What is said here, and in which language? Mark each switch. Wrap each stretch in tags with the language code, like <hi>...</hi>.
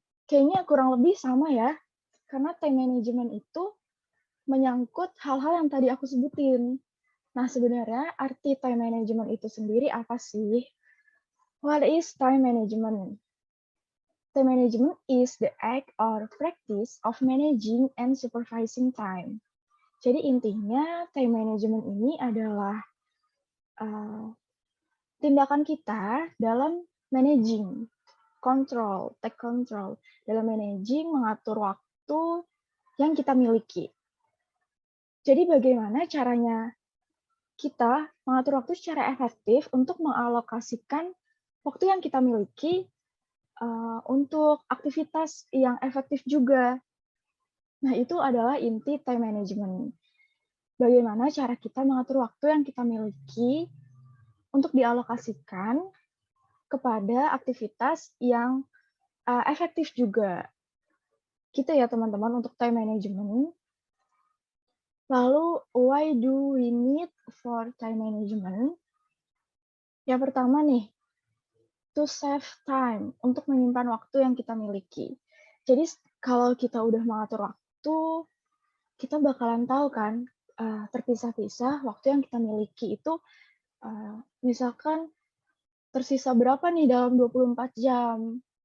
<id>Kayaknya kurang lebih sama ya, karena time management itu menyangkut hal-hal yang tadi aku sebutin. Nah, sebenarnya arti time management itu sendiri apa sih?</id> <en>What is time management? Time management is the act or practice of managing and supervising time.</en> <id>Jadi intinya time management ini adalah tindakan kita dalam managing,</id> <en>take control,</en> <id>dalam managing, mengatur waktu yang kita miliki. Jadi bagaimana caranya kita mengatur waktu secara efektif untuk mengalokasikan waktu yang kita miliki untuk aktivitas yang efektif juga. Nah, itu adalah inti time management. Bagaimana cara kita mengatur waktu yang kita miliki untuk dialokasikan kepada aktivitas yang efektif juga. Gitu ya, teman-teman, untuk time management. Lalu,</id> <en>why do we need for time management?</en> <id>Yang pertama nih,</id> <en>to save time,</en> <id>untuk menyimpan waktu yang kita miliki. Jadi kalau kita udah mengatur waktu, kita bakalan tahu kan, terpisah-pisah waktu yang kita miliki itu, misalkan tersisa berapa nih dalam 24 jam.</id>